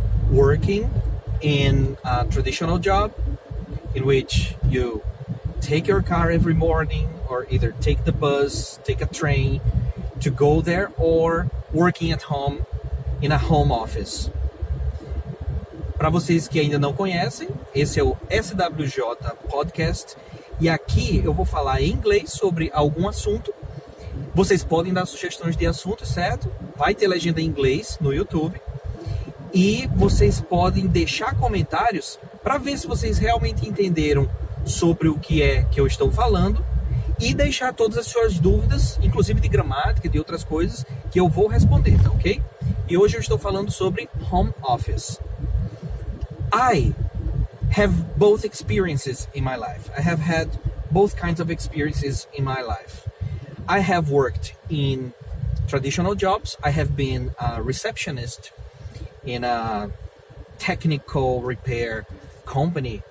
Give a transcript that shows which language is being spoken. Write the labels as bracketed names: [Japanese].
[English] Working in a traditional job in which you take your car every morning or either take the bus, take a train to go there, or working at home in a home office. [Portuguese] Para vocês que ainda não conhecem, esse é o SWJ Podcast e aqui eu vou falar em inglês sobre algum assunto. Vocês podem dar sugestões de assuntos, certo? Vai ter legenda em inglês no YouTube e vocês podem deixar comentários para ver se vocês realmente entenderam sobre o que é que eu estou falando e deixar todas as suas dúvidas, inclusive de gramática e de outras coisas, que eu vou responder, tá ok? E hoje eu estou falando sobre home office. [English] I have both experiences in my life. I have had both kinds of experiences in my life. I have worked in traditional jobs. I have been a receptionist in a technical repair company.